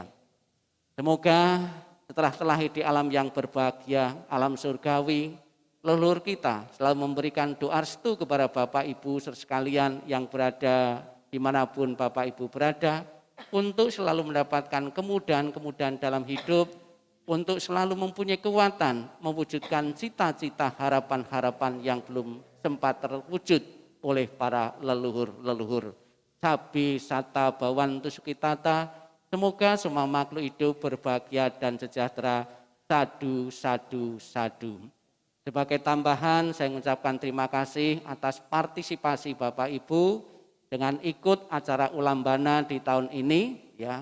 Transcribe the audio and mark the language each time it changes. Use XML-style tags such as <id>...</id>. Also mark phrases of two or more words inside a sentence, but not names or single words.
<id>Semoga setelah terlahir di alam yang berbahagia, alam surgawi, leluhur kita selalu memberikan doa restu kepada Bapak Ibu sekalian yang berada dimanapun Bapak Ibu berada, untuk selalu mendapatkan kemudahan-kemudahan dalam hidup, untuk selalu mempunyai kekuatan mewujudkan cita-cita harapan-harapan yang belum sempat terwujud oleh para leluhur-leluhur.</id> <pi>Sabi sata bawantu sukitata,</pi> <id>semoga semua makhluk hidup berbahagia dan sejahtera.</id> <pi>Sadu, sadu, sadu.</pi> <id>Sebagai tambahan saya mengucapkan terima kasih atas partisipasi Bapak Ibu dengan ikut acara Ulambana di tahun ini, ya.</id>